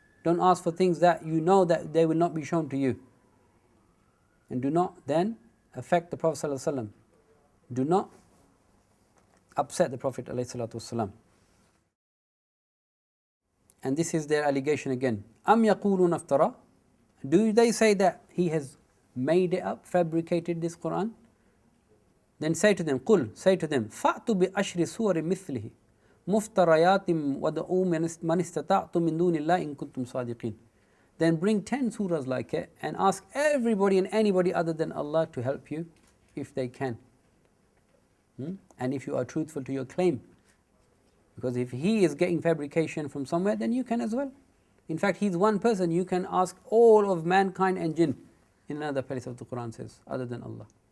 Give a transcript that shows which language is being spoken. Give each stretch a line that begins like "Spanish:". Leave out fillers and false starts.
English: Don't ask for things that you know that they will not be shown to you. And do not then affect the Prophet ﷺ. do not upset the Prophet ﷺ. And this is their allegation again.
Arabic: أَمْ يَقُولُونَ افْتَرَى.
English: Do they say that he has made it up, fabricated this Quran? Then say to them,
Arabic: قُل,
English: say to them,
Arabic: فَأْتُوا بِأَشْرِ سُوَرٍ مِثْلِهِ مُفْتَرَيَاتٍ وَدْعُوا مَنِ اسْتَطَعْتُم مِّن دُونِ اللَّهِ إِن كُنتُمْ صَادِقِينَ.
English: Then bring 10 surahs like it and ask everybody and anybody other than Allah to help you if they can. And if you are truthful to your claim. Because if he is getting fabrication from somewhere, then you can as well. In fact, he's one person. You can ask all of mankind and jinn, in another place of the Quran says, other than Allah.